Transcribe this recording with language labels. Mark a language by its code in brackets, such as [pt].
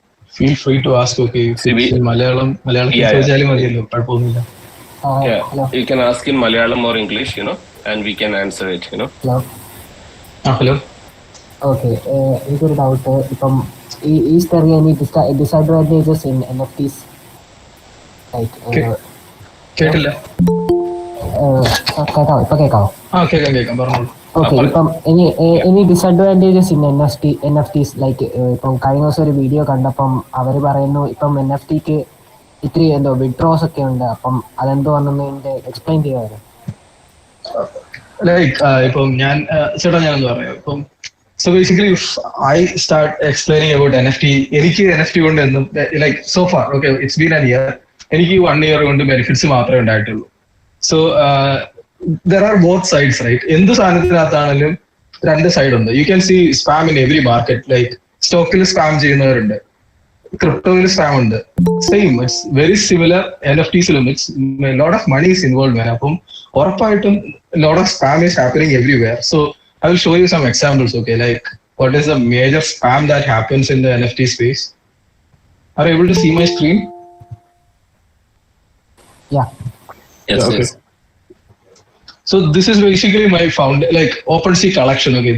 [en] Feel free to ask. Okay, if it's in Malayalam [ml] ചോദിച്ചാലും മതിയല്ലോ, കുഴപ്പമൊന്നുമില്ല. [en] Yeah, hello. you can ask in Malayalam or English, and we can answer it, Hello. Hello. [ml] Okay. എനിക്കൊരു doubt. [en] ഇപ്പം is there any disadvantages in NFTs? [ml] കേട്ടില്ല. കേൾക്കാവോ? ഇപ്പൊ കേൾക്കാവോ? കേൾക്കാം പറഞ്ഞോളൂ. ഓക്കെ. ഇപ്പം [en] any disadvantages in NFTs [ml] like ഇപ്പം കഴിഞ്ഞ ദിവസം ഒരു വീഡിയോ കണ്ടപ്പം അവർ പറയുന്നു ഇപ്പം NFTക്ക് ഇത്തിരി വിഡ്രോസ് ഒക്കെ ഉണ്ട്. അപ്പം അതെന്തോ ആണെന്ന് എക്സ്പ്ലെയിൻ ചെയ്യാമായിരുന്നു. ഇപ്പം ഞാനൊന്ന് പറയാം. [en] ഇപ്പം so basically if I start explaining about NFT, [ml] എനിക്ക് NFT കൊണ്ട് എന്നും [en] like so far, okay, it's been a year, [ml] എനിക്ക് 1 year കൊണ്ട് ബെനിഫിറ്റ്സ് മാത്രമേ ഉണ്ടായിട്ടുള്ളൂ. [en] So there are both sides, right? [ml] എന്ത് സാധനത്തിനകത്താണെങ്കിലും രണ്ട് സൈഡ് ഉണ്ട്. [en] You can see spam in every market, like [ml] സ്റ്റോക്കിൽ സ്പാം ചെയ്യുന്നവരുണ്ട്, ക്രിപ്റ്റോയിൽ സ്പാം ഉണ്ട്. [en] Same, it's very similar. NFTസിലും it's lot of money is involve. [ml] അപ്പം ഉറപ്പായിട്ടും [en] Lot of spam is happening everywhere. So I will show you some examples, okay, like what is the major spam that happens in the NFT space. Are you able to see my screen? Yeah. Yes, okay. yes. So this is basically my OpenSea collection, okay.